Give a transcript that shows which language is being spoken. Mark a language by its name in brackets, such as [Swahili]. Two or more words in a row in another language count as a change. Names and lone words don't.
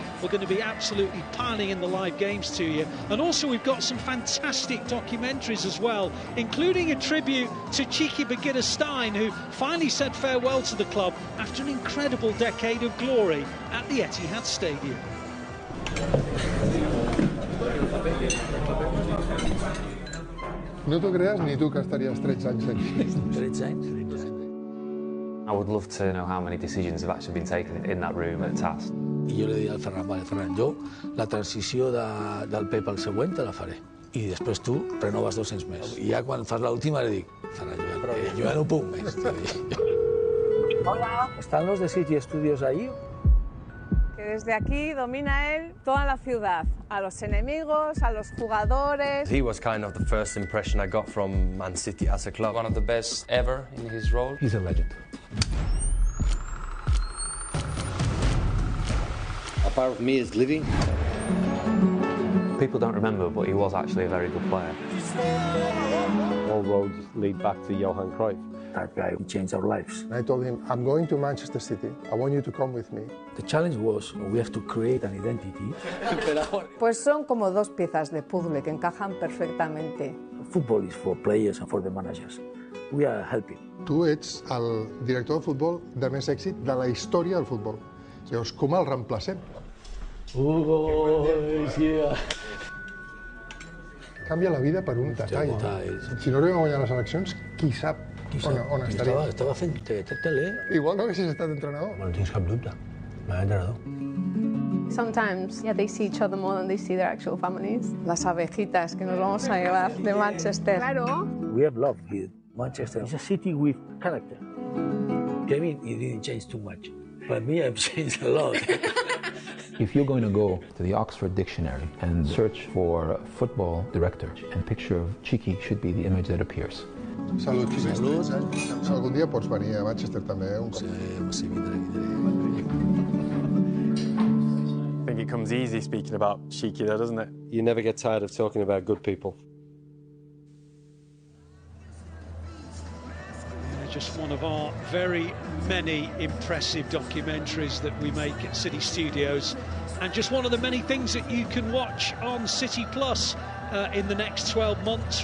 [English] We're going to be absolutely piling in the live games to you. And also we've got some fantastic documentaries as well, including a tribute to Cheeky Bagheera Stein, who finally said farewell to the club after an incredible decade of glory at the Etihad Stadium. [Catalan] No t'ho creas ni tu que estaries 13 anys aquí. 13 anys? [English] I would love to know how many decisions have actually been taken in that room at TAS. [Catalan] I jo li dic al Ferran, vale, Ferran, jo la transició del Pep al següent te la faré. I després tu renoves 200 més. I ja quan fas l'última li dic, Ferran, jo ja no puc més. [Spanish] Hola. ¿Están los de City Studios ahí? Que desde aquí domina él toda la ciudad, a los enemigos, a los jugadores. [English] He was kind of the first impression I got from Man City as a club. One of the best ever in his role. He's a legend. A part of me is living. People don't remember, but he was actually a very good player. All roads lead back to Johan Cruyff. That guy changed our lives. I told him, I'm going to Manchester City. I want you to come with me. The challenge was we have to create an identity. [Spanish] Pues son como dos piezas de puzzle que encajan perfectamente. [English] Football is for players and for the managers. We are helping. [Catalan] Tu ets el director de futbol de més èxit de la història del futbol. Llavors, com el reemplacem? [English] Hugo, yeah. [Catalan] Canvia la vida per un detall. Si no arribem a guanyar les eleccions, qui sap on estaria? Estava fent tele. Igual no haguessis estat entrenador. No tens cap dubte. Entrenador. [English] Sometimes, they see each other more than they see their actual families. [Spanish] Las abejitas que nos vamos a llevar de Manchester. Claro. [English] We have love here. Manchester is a city with character. Kevin, he didn't change too much. But me, I've changed a lot. If you're going to go to the Oxford Dictionary and search for football director, and picture of Cheeky should be the image that appears. [Catalan] Salut, Cheeky. Salut. Algun dia pots venir a Manchester també, un cop. [English] I think it comes easy speaking about Cheeky though, doesn't it? You never get tired of talking about good people. Just one of our very many impressive documentaries that we make at City Studios, and just one of the many things that you can watch on City Plus in the next 12 months.